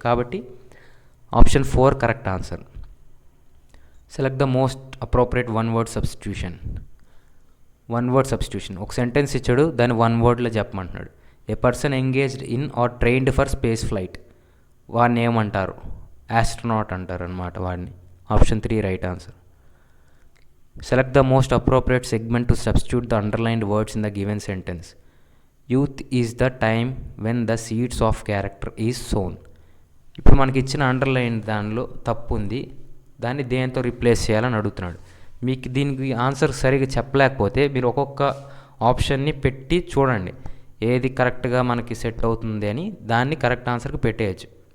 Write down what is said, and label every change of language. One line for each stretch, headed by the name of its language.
Telugu: కాబట్టి option 4 correct answer.
English: Select the most appropriate one word substitution.
Telugu: One word substitution, ఒక sentence ఇచ్చాడు, దాన్ని 1 వర్డ్లో చెప్పమంటున్నాడు.
English: A person engaged in or trained for space flight.
Telugu: వాడిని ఏమంటారు? Astronaut అంటారు అనమాట వాడిని. Option 3 right answer.
English: Select the most appropriate segment to substitute the underlined words in the given sentence. Youth is the time when the seeds of character is sown.
Telugu: ఇప్పుడు మనకి ఇచ్చిన underline దానిలో తప్పు ఉంది, దాన్ని దేంతో రీప్లేస్ చేయాలని అడుగుతున్నాడు. మీకు దీనికి ఆన్సర్ సరిగ్గా చెప్పలేకపోతే మీరు ఒక్కొక్క ఆప్షన్ని పెట్టి చూడండి ఏది కరెక్ట్గా మనకి సెట్ అవుతుంది అని, దాన్ని కరెక్ట్ ఆన్సర్కి పెట్టేయచ్చు.